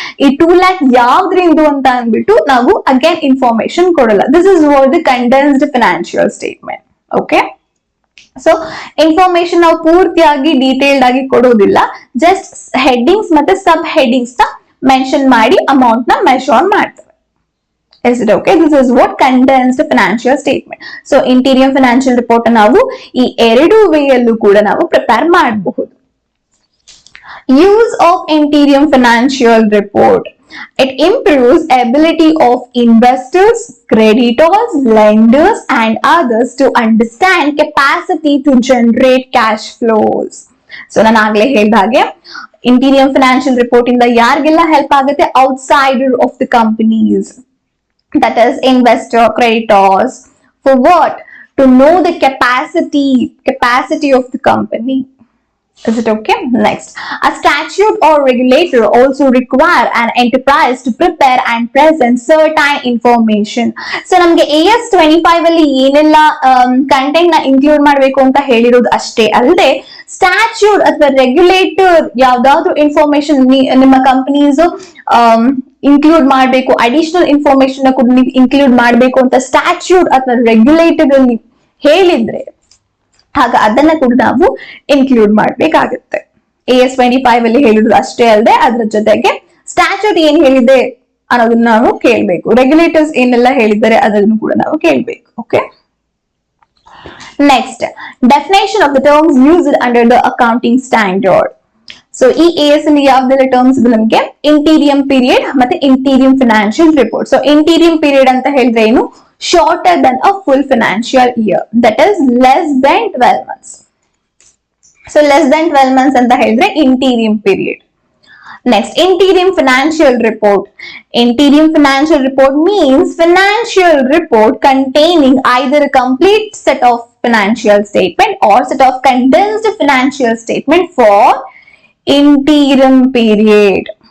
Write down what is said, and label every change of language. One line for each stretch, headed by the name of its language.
Kannada: ಈ 2 lakh ಯಾವ್ದ್ರಿಂದ ಅಂತ ಅಂದ್ಬಿಟ್ಟು ನಾವು ಅಗೇನ್ ಇನ್ಫಾರ್ಮೇಶನ್ ಕೊಡಲ್ಲ.
English: This is what the condensed financial statement.
Kannada: Okay, so information ನಾವು ಪೂರ್ತಿಯಾಗಿ ಡೀಟೇಲ್ಡ್ ಆಗಿ ಕೊಡೋದಿಲ್ಲ, ಜಸ್ಟ್ ಹೆಡ್ಡಿಂಗ್ಸ್ ಮತ್ತೆ ಸಬ್ ಹೆಡ್ಡಿಂಗ್ಸ್ ನ ಮೆನ್ಷನ್ ಮಾಡಿ ಅಮೌಂಟ್ ನ ಮೆಷರ್ ಮಾಡ್ತೇವೆ.
English: Is it okay? This is what condensed financial statement.
Kannada: So interim financial report ನಾವು ಈ ಎರಡು ವೇ ಅಲ್ಲೂ ಕೂಡ ನಾವು ಪ್ರಿಪೇರ್ ಮಾಡಬಹುದು.
English: Use of interim financial report. It improves ability of investors, creditors, lenders and others to understand capacity to generate cash flows.
Kannada: So ನಾನು ಆಗ್ಲೇ ಹೇಳಿದ ಹಾಗೆ ಇಂಟೀರಿಯಂ ಫಿನಾನ್ಷಿಯಲ್ ರಿಪೋರ್ಟ್ ಇಂದ ಯಾರಿಗೆಲ್ಲ ಹೆಲ್ಪ್ ಆಗುತ್ತೆ?
English: Outsider of the companies, that is investor, creditors. For what? To know the capacity of the company. Is it okay? Next, a statute or regulator also require an enterprise to prepare and present certain information.
Kannada: So ನಮಗೆ AS 25 ಅಲ್ಲಿ ಏನೆಲ್ಲ content ನ include ಮಾಡಬೇಕು ಅಂತ ಹೇಳಿರೋದು ಅಷ್ಟೇ ಅಲ್ಲದೆ statute ಅಥವಾ ರೆಗ್ಯುಲೇಟರ್ ಯಾವ್ದಾದ್ರು ಇನ್ಫಾರ್ಮೇಶನ್ ನಿಮ್ಮ ಕಂಪನೀಸ್ ಇನ್ಕ್ಲೂಡ್ ಮಾಡಬೇಕು, ಅಡಿಷನಲ್ ಇನ್ಫಾರ್ಮೇಶನ್ ಕೂಡ ನೀವು ಇನ್ಕ್ಲೂಡ್ ಮಾಡಬೇಕು ಅಂತ ಸ್ಟ್ಯಾಚ್ಯೂಟ್ ಅಥವಾ ರೆಗ್ಯುಲೇಟರ್ ಅಲ್ಲಿ ಹೇಳಿದ್ರೆ ಆಗ ಅದನ್ನ ಕೂಡ ನಾವು ಇನ್ಕ್ಲೂಡ್ ಮಾಡ್ಬೇಕಾಗುತ್ತೆ. AS 25 ಅಲ್ಲಿ ಹೇಳಿರೋದು ಅಷ್ಟೇ ಅಲ್ಲದೆ ಅದರ ಜೊತೆಗೆ ಸ್ಟ್ಯಾಚ್ಯೂಟ್ ಏನ್ ಹೇಳಿದೆ ಅನ್ನೋದನ್ನ ನಾವು ಕೇಳ್ಬೇಕು, ರೆಗ್ಯುಲೇಟರ್ಸ್ ಏನೆಲ್ಲ ಹೇಳಿದ್ದಾರೆ ಅದನ್ನು ಕೂಡ ನಾವು ಕೇಳ್ಬೇಕು.
English: Okay, next definition of the terms used under the accounting standard.
Kannada: So ಈ AS ಅಲ್ಲಿ ಯಾವ್ದೆಲ್ಲ ಟರ್ಮ್ಸ್ ಇದೆ ನಮಗೆ? ಇಂಟೀರಿಯಂ ಪೀರಿಯಡ್ ಮತ್ತೆ interim financial report. So interim period ಅಂತ ಹೇಳಿದ್ರೆ ಏನು?
English: Shorter than a full financial year, that is less than 12 months. So less than 12 months
Kannada: anta helidre
English: interim period. Next, interim financial report. Interim financial report means financial report containing either a complete set of financial statement or set of condensed financial statement for interim period.